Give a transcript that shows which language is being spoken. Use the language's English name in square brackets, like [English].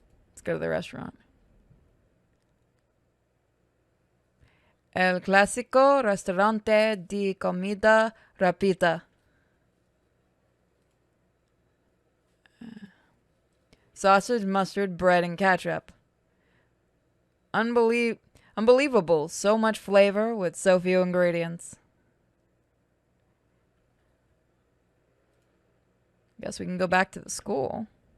[English] Let's go to the restaurant. [Spanish] El clásico restaurante de comida rápida. [English] Sausage, mustard, bread, and ketchup. Unbelievable. So much flavor with so few ingredients. Guess we can go back to the school.